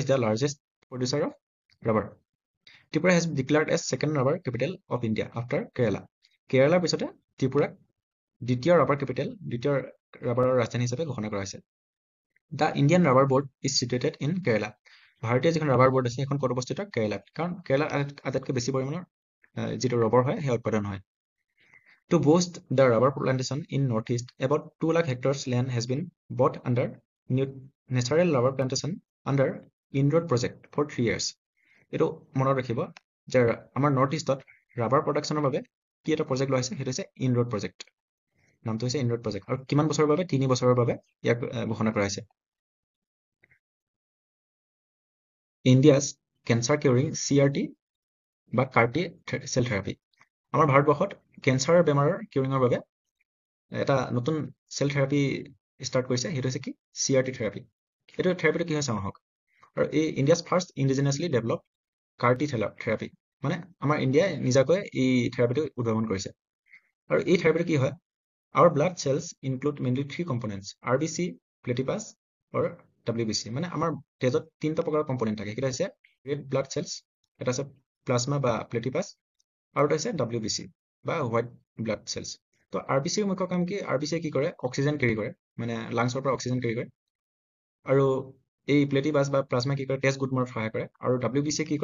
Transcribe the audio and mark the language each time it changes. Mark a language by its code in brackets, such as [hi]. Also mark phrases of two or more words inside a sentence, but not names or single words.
[en] The largest producer of rubber Tripura has declared as second rubber capital of India after Kerala [as] কেৰালাৰ পিছতে ত্ৰিপুৰাক দ্বিতীয় ৰাবাৰৰ ৰাজধানী হিচাপে ঘোষণা কৰা হৈছে [en] The Indian Rubber Board is situated in Kerala [as] ভাৰতীয় যিখন ৰাবাৰ বৰ্ড আছে সেইখন ক'ত অৱস্থিত কেৰালাত কাৰণ কেৰালাত আটাইতকৈ বেছি পৰিমাণৰ যিটো ৰবৰ হয় সেয়া উৎপাদন হয় [en] To boost the rubber plantation in Northeast, about 2 lakh hectares land has been bought under natural rubber plantation under Inroad project for 3 years. [as] এইটো মনত ৰাখিব যে আমাৰ নৰ্থ ইষ্টত [en] rubber production [as] বাবে কি এটা প্ৰজেক্ট লোৱা হৈছে সেইটো হৈছে ইনৰোড প্ৰজেক্ট নামটো হৈছে ইনৰোড প্ৰজেক্ট আৰু কিমান বছৰৰ বাবে 3 বছৰৰ বাবে ইয়াক ঘোষণা কৰা হৈছে [en] India's cancer curing CRT or CAR-T cell therapy [as] আমাৰ ভাৰতবৰ্ষত কেঞ্চাৰ বেমাৰৰ কিউৰিঙৰ বাবে এটা নতুন [en] cell therapy start [as] কৰিছে সেইটো হৈছে কি [en] CRT therapy [as] এইটো থেৰাপিটো কি হয় চাওঁ আহক আৰু এই [en] India's first indigenously developed CAR-T therapy [as] মানে আমাৰ ইণ্ডিয়াই নিজাকৈ এই থেৰাপিটো উদ্ভাৱন কৰিছে আৰু এই থেৰাপিটো কি হয় [en] our blood cells include mainly 3 components RBC platelets or WBC [as] মানে আমাৰ তেজত তিনিটা প্ৰকাৰৰ কম্পোনেণ্ট থাকে সেইটা হৈছে [en] red blood cells [as] এটা আছে প্লাজমা বা প্লেটিপাছ আৰু এটা হৈছে WBC বা [en] white blood cells [as] তো RBCৰ মুখ্য কাম কি RBCয়ে কি কৰে [en] oxygen carry [as] কৰে মানে লাংছৰ পৰা [en] oxygen carry [as] কৰে আৰু এই প্লেটিপাছ বা প্লাজমা কি কৰে তেজ গোট মৰাত সহায় কৰে আৰু WBCয়ে কি